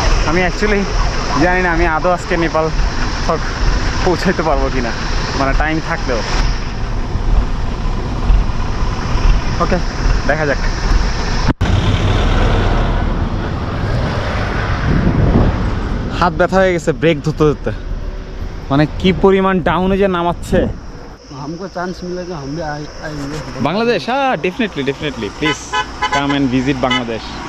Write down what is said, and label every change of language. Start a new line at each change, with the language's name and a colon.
Bangla: আমি অ্যাকচুয়ালি জানি না আমি আদৌ আজকে নেপাল পৌঁছাইতে পারবো কিনা, মানে টাইম থাকলেও। ওকে, দেখা যাক। হাত ব্যথা হয়ে গেছে ব্রেক ধরতে ধরতে, মানে কি পরিমাণ ডাউনে যে নামাচ্ছে।
Hindi: हमको चांस मिलेगा हम भी आएंगे।
English: বাংলাদেশ, হ্যাঁ definitely please come and visit Bangladesh.